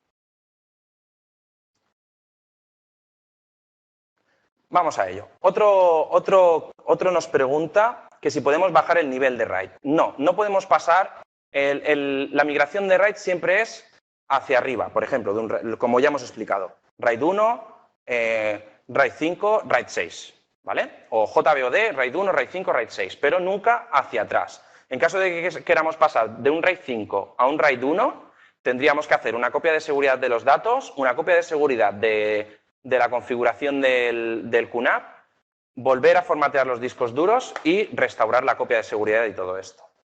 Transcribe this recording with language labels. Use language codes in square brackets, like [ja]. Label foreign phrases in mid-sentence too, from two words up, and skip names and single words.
[es] Vamos a ello. Otro nos pregunta que si podemos bajar el nivel de RAID. No podemos pasar. La migración de RAID siempre es hacia arriba, por ejemplo, como ya hemos explicado. RAID 1, RAID 5, RAID 6, ¿vale? O JBOD, RAID 1, RAID 5, RAID 6, pero nunca hacia atrás. En caso de que queramos pasar de un RAID 5 a un RAID 1, tendríamos que hacer una copia de seguridad de los datos, una copia de seguridad de la configuración del QNAP, volver a formatear los discos duros y restaurar la copia de seguridad y todo esto.